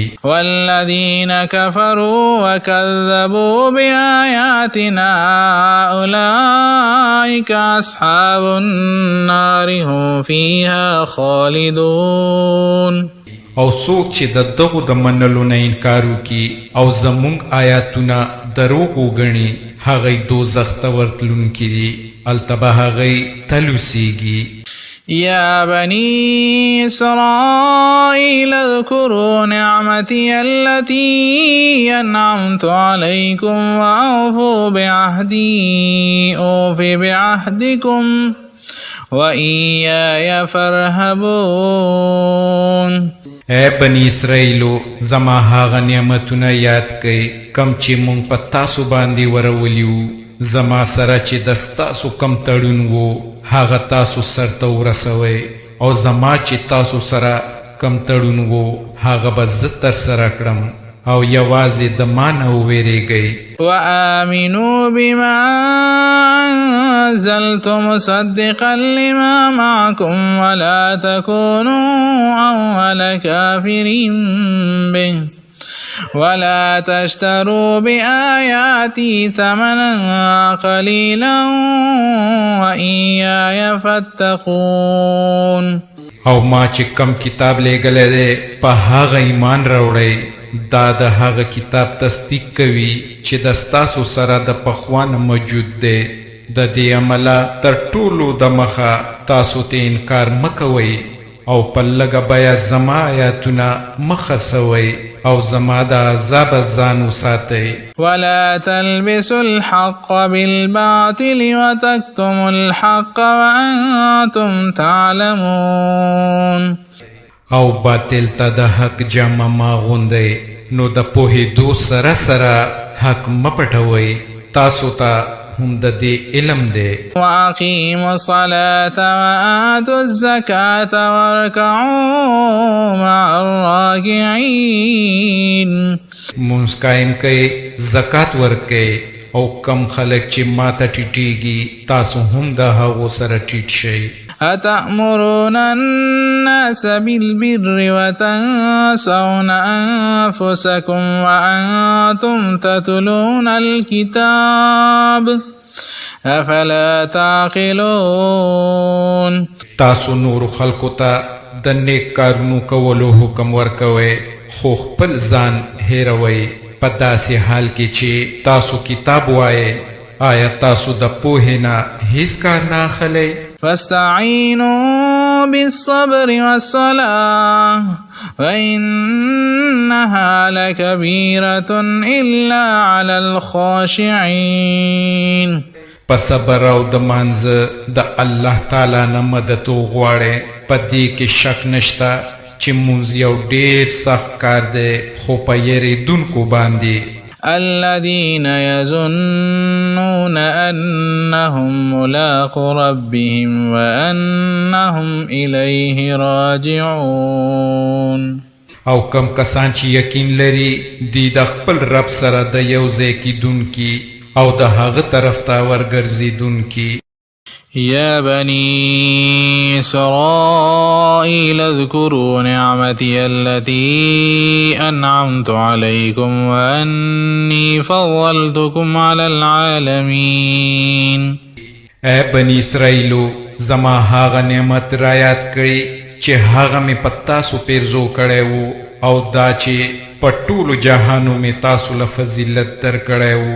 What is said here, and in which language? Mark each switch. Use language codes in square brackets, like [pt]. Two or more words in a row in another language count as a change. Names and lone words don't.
[ar] والذین کفروا وکذبوا بآیاتنا اولئک اصحاب النار هم فیها خالدون. [ps] او څوک چې د دغو د منلو نه انکار وکړي او زموږ آیاتونه دروغ وګڼي هغوی دوزخ ته ورتلونکي دي، هلته به هغوی تل اوسیږي. [ar] يا بني إسرائيل اذكروا نعمتي التي أنعمت عليكم وأوفوا بعهدي أوف بعهدكم وإياي فارهبون. [ps] اے بنی اسرائیلو زما هغه نعمتونه یاد کئ کم چې مونږ په تاسو باندې ورولیو، زما سره چې د ستاسو کم تړون و هغه تاسو سرته ورسوئ، او زما چې تاسو سره کم تړون و هغه به زه ترسره کړم، او یوازې د ما نه وویریږئ. [ar] وآمنوا بما أنزلت مصدقا لما معكم ولا تكونوا أول كافر به ولا تشتروا بآياتي ثمنا قليلا وإياي فاتقون. [ps] او ما چې کم کتاب لېږلی دی په هغه ایمان راوړئ، دا د هغه کتاب تصدیق کوي چې د ستاسو سره د پخوانه موجود دی. د دې عمله تر ټولو د مخه تاسو ته انکار مه کوئ او په لږه بیه زما آیاتونه مه خرڅوئ او زما د عذاب ځان وساتئ. [ar] ولا تلبسوا الحق بالباطل وتكتموا الحق وأنتم تعلمون. [ps] او باطل ته د حق جامه ما غوندئ نو د پوهېدو سره سره حق مه پټوئ، تاسو ته هم د دې علم دی. [ar] وأقيموا الصلاة وآتوا الزكاة واركعوا مع الراكعين. [ps] مونږ قایم کئ، زکات ورکئ، او کم خلک چې ما ته ټیټیږي تاسو هم د هغو سره ټیټ شئ. [ar] أتأمرون الناس بالبر وتنسون أنفسكم وأنتم تتلون الكتاب أفلا تعقلون. [ps] تاسو نور خلکو ته د نیک کارونو کولو حکم ورکوئ خو خپل ځان هیروئ په داسې حال کې چې تاسو کتاب وایئ. آیا تاسو د پوهې نه هیڅ کار نه اخلئ؟ [ar] فاستعينوا بالصبر والصلاة وإنها لكبيرة إلا على الخاشعين. [ps] په صبر او د مانځه د الله تعالی نه مدد وغواړئ، په دې کې شک نشته چې مونځ یو ډېر سخت کار دی خو په یریدونکو باندې. [ar] الذين يظنون أنهم ملاقو ربهم وأنهم إليه راجعون. [ps] او کم کسان چې یقین لري دی د خپل رب سره د یو ځای کیدونکي او د هغه طرف ته ورګرځېدونکي. [ar] يا بني إسرائيل اذكروا نعمتي التي أنعمت عليكم وأني فضلتكم على العالمين. [ps] اے بني اسرائیلو، زما هاغه نعمت را یاد کړئ چې هغه مې په تاسو پیرزو کړی وو او دا چې په ټولو جهانو مې تاسو له فضیلت درکړی وو.